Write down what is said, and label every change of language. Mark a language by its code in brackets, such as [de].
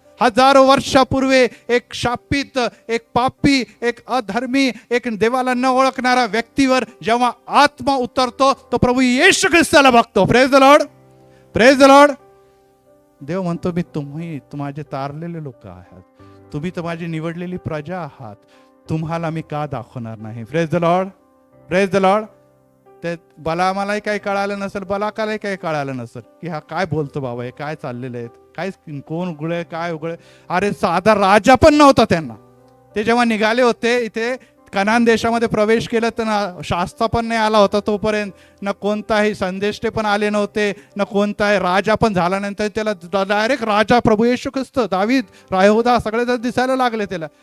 [mr] हजारो वर्षापूर्वी एक शापित, एक पापी, एक अधर्मी, एक देवाला न ओळखणारा व्यक्तीवर जेव्हा आत्मा उतरतो, तो प्रभू येशू ख्रिस्ताला बघतो. [en] Praise the Lord, praise the Lord. [mr] देव म्हणतो मी तुम्ही माझे तारलेले लोक आहात, तुम्ही तर माझी निवडलेली प्रजा आहात, तुम्हाला मी का दाखवणार नाही. [en] Praise the Lord, praise the Lord. [mr] ते मलाही काही कळालं नसेल, बलाकालाही काही कळालं नसेल की हा काय बोलतो बाबा, हे काय चाललेलं आहे, काय कोण उघडे काय उघडे. अरे साधा राजा पण नव्हता त्यांना. ते जेव्हा निघाले होते इथे कनान देशामध्ये प्रवेश केला, तर शास्त्र पण नाही आला होता तोपर्यंत, न कोणताही संदेष्टे पण आले नव्हते, न कोणताही राजा पण झाला नंतर त्याला डायरेक्ट राजा प्रभू येशू ख्रिस्त, दावीद, रायहोदा सगळे जर दिसायला लागले त्याला.